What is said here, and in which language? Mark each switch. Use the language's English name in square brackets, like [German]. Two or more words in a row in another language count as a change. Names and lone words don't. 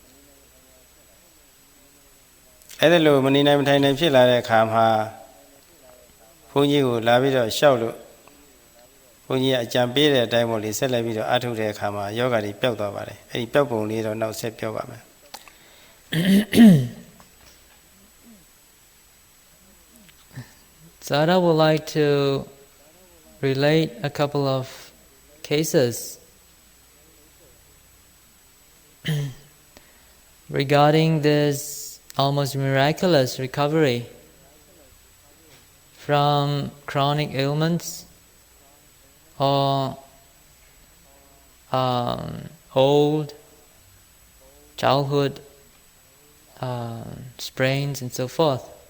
[Burmese] အဲ့ဒါလို့မနေနိုင်မထိုင်နိုင်ဖြစ်လာတဲ့အခါမှာဘုန်းကြီးကိုလာပြီးတော့ရှောက်လို့ဘုန်းကြီးကအကြံပေးတဲ့အတိုင်းပေါ့လေဆက်လက်ပြီးတော့အားထုတ်တဲ့အခါမှာယောဂတွေပျောက်သွားပါတယ်အဲ့ဒီပျောက်ပုံလေးတော့နောက်ဆက်ပြောပါမယ် [English] Sayadaw would like to relate a couple of cases regarding this almost miraculous recovery from chronic ailments or old childhood sprains and so forth.